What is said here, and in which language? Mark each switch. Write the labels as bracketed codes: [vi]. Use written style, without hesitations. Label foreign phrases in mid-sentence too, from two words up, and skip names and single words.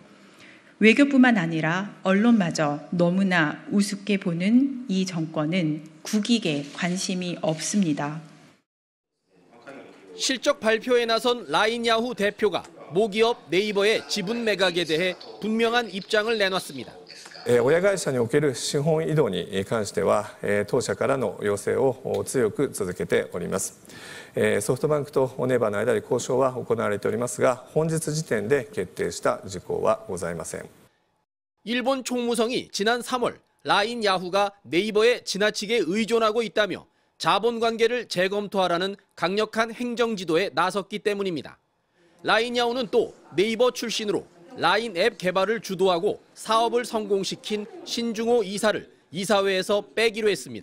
[ko] 외교뿐만 아니라 언론마저 너무나 우습게 보는 이 정권은 국익에 관심이 없습니다. 실적 발표에 나선 라인 야후 대표가 모기업 네이버의 지분 매각에 대해 분명한 입장을 내놨습니다. [ja] 親会社における資本移動に関しては、当社からの要請を強く続けております。ソフトバンクとネイバーの間で交渉は行われておりますが、本日時点で決定した事項はございません。 [ko] 일본 총무성이 지난 3월 라인 야후가 네이버에 지나치게 의존하고 있다며 자본 관계를 재검토하라는 강력한 행정 지도에 나섰기 때문입니다. 라인 야후는 또 네이버 출신으로 라인 앱 개발을 주도하고 사업을 성공시킨 신중호 이사를 이사회에서 빼기로 했습니다.